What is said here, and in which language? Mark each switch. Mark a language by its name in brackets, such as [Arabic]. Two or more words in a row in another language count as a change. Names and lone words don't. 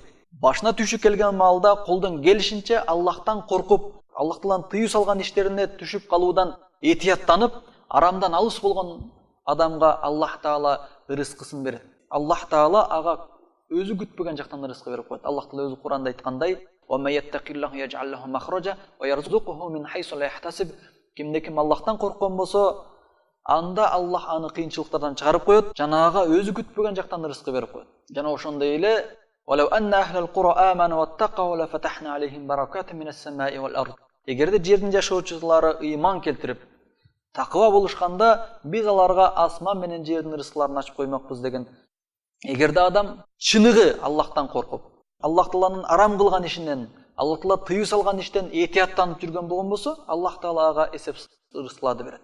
[Kyrgyz] Башына түйшүк келген маалда колдон келишинче Аллахтан коркуп, Аллах Тааланын тыюу салган иштерине түшүп калуудан этияттанып, арамдан алыс болгон адамга Аллах Таала рызкысын берет. Аллах Таала ага өзү күтпөгөн жактан рызык берип коет. Аллах Таала өзү Куранда айткандай: [Arabic] "وما يتق الله يجعل له مخرجا ويرزقه من حيث لا يحتسب." [Kyrgyz] Кимде-ким Аллахтан корккон болсо, анда Аллах аны кыйынчылыктардан чыгарып коет, жанага өзү күтпөгөн жактан рызык берип коет. Жана ошондой эле [Arabic] "ولو أن أهل القرى آمنوا واتقوا لفتحنا عليهم بركات من السماء والأرض." [Kyrgyz] Эгерде жердин жашоочулары ыйман келтирип, такыба болушканда, биз аларга асман менен жердин рызыкларын ачып коймокпуз деген. Эгерде адам чыныгы Аллахтан коркуп, Аллах Тааланын арам кылган ишинен, Аллах Таала тыюу салган иштен этияттанып жүргөн болгон болсо, Аллах Таала ага эсепсиз рызыкларды берет.